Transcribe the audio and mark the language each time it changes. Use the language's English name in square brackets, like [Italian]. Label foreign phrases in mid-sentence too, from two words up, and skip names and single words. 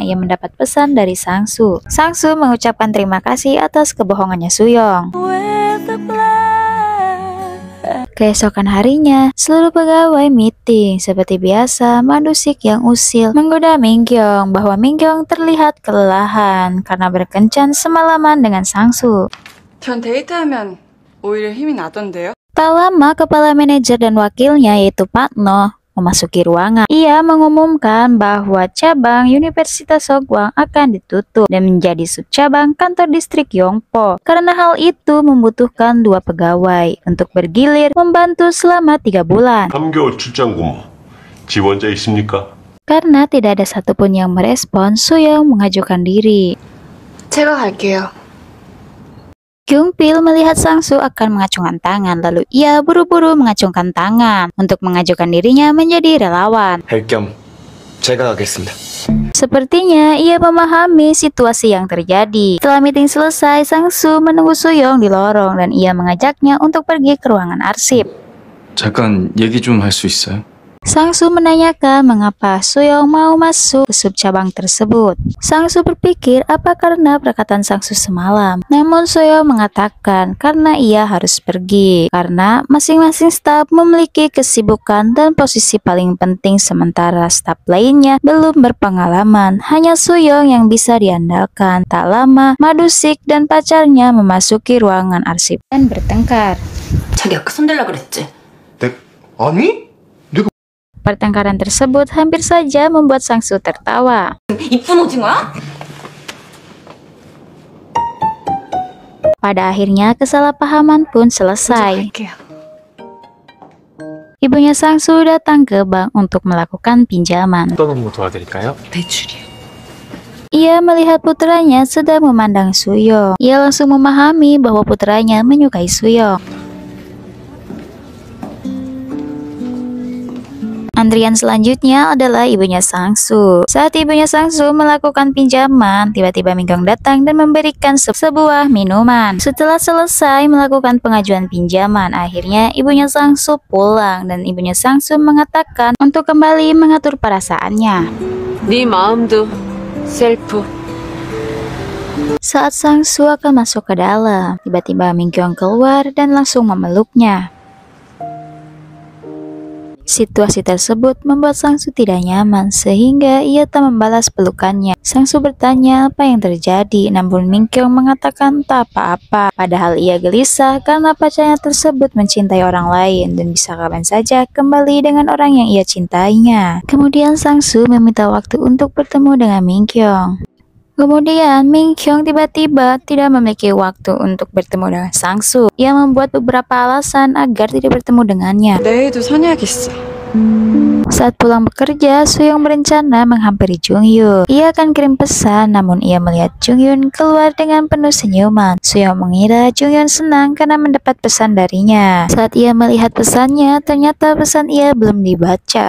[Indonesian] Ia mendapat pesan dari Sang-soo. Sang-soo mengucapkan terima kasih atas kebohongannya Soo-young. Keesokan harinya, seluruh pegawai meeting. Seperti biasa, Mandusik yang usil menggoda Min-kyung bahwa Min-kyung terlihat kelelahan karena berkencan semalaman dengan Sang-soo. [Korean] 전 데이트하면 오히려 힘이 나던데요? [Indonesian] Tak lama, kepala manajer dan wakilnya yaitu Pak No memasuki ruangan. Ia mengumumkan bahwa cabang Universitas Sogwang akan ditutup dan menjadi subcabang kantor distrik Yongpo. Karena hal itu membutuhkan 2 pegawai untuk bergilir membantu selama 3 bulan. [Korean] 3개월 출장 근무. 지원자 있습니까? [Indonesian] Karena tidak ada satupun yang merespon, Soo-young mengajukan diri. [Korean] 제가 갈게요. [Indonesian] Kyung-pil melihat Sang-soo akan mengacungkan tangan, lalu ia buru-buru mengacungkan tangan untuk mengajukan dirinya menjadi relawan. [Korean] 할 겸 제가 가겠습니다. [Indonesian] Sepertinya ia memahami situasi yang terjadi. Setelah meeting selesai, Sang-soo menunggu Soo-young di lorong dan ia mengajaknya untuk pergi ke ruangan arsip. [Korean] 잠깐 얘기 좀 할 수 있어요? [Indonesian] Sang-soo menanyakan mengapa Soo-young mau masuk ke subcabang tersebut. Sang-soo berpikir apa karena perkataan Sang-soo semalam. Namun Soo-young mengatakan karena ia harus pergi. Karena masing-masing staf memiliki kesibukan dan posisi paling penting sementara staf lainnya belum berpengalaman. Hanya Soo-young yang bisa diandalkan. Tak lama, Mandusik dan pacarnya memasuki ruangan arsip dan bertengkar. [Korean] 자기 아까 손댈라 그랬지? 아니? [Indonesian] Pertengkaran tersebut hampir saja membuat Sang-soo tertawa. [Korean] 이쁜 오징어야? [Indonesian] Pada akhirnya kesalahpahaman pun selesai. [Korean] 갈게요. [Indonesian] Ibunya Sang-soo datang ke bank untuk melakukan pinjaman. [Korean] 어떤 업무 도와드릴까요? 대출이요. [Indonesian] Ia melihat putranya sedang memandang Soo-young. Ia langsung memahami bahwa putranya menyukai Soo-young. Antrian selanjutnya adalah ibunya Sang-soo. Saat ibunya Sang-soo melakukan pinjaman, tiba-tiba Min-kyung datang dan memberikan sebuah minuman. Setelah selesai melakukan pengajuan pinjaman, akhirnya ibunya Sang-soo pulang dan ibunya Sang-soo mengatakan untuk kembali mengatur perasaannya. [Korean] 네 마음도 셀프. [Indonesian] Saat Sang Soo akan masuk ke dalam, tiba-tiba Min Kyung keluar dan langsung memeluknya. Situasi tersebut membuat Sang Soo tidak nyaman sehingga ia tak membalas pelukannya. Sang Soo bertanya apa yang terjadi, namun Min Kyung mengatakan tak apa-apa. Padahal ia gelisah karena pacarnya tersebut mencintai orang lain dan bisa kapan saja kembali dengan orang yang ia cintainya. Kemudian Sang Soo meminta waktu untuk bertemu dengan Min Kyung. Kemudian Min Kyung tiba-tiba tidak memiliki waktu untuk bertemu dengan Sang Soo. Ia membuat beberapa alasan agar tidak bertemu dengannya. [Korean] 내일도 선약 있어. [Indonesian] Saat pulang bekerja, Soo-young berencana menghampiri Jung-yoon. Ia akan kirim pesan, namun ia melihat Jung-yoon keluar dengan penuh senyuman. Soo-young mengira Jung-yoon senang karena mendapat pesan darinya. Saat ia melihat pesannya, ternyata pesan ia belum dibaca.